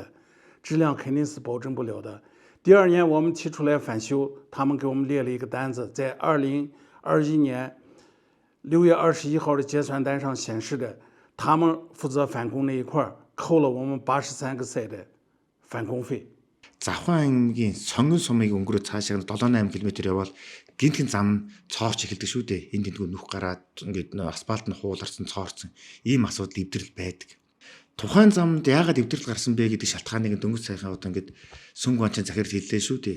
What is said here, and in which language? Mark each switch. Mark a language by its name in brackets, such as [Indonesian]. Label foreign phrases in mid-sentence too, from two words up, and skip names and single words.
[Chinese] 质量肯定是保证不了的。第二年我们提出来返修，他们给我们列了一个单子，在2021年6月21号的结算单上显示的，他们负责返工那一块扣了我们83个赛的返工费。 [Mongolian] Завхан аймгийн сонгон сумыг өнгөрөө цаашаа 7-8 км явбал гинтхэн зам цоорч эхэлдэг шүү дээ. Энд тэндгүй нүх гараад ингээд асфальт нь хууларсан цоорсон ийм асуудал эвдрэл байдаг. Тухайн замд яагаад эвдрэл гарсан бэ гэдэг шалтгааныг дөнгөж сайхан одоо ингээд Сүнг Банчийн захирал хэллээ шүү дээ.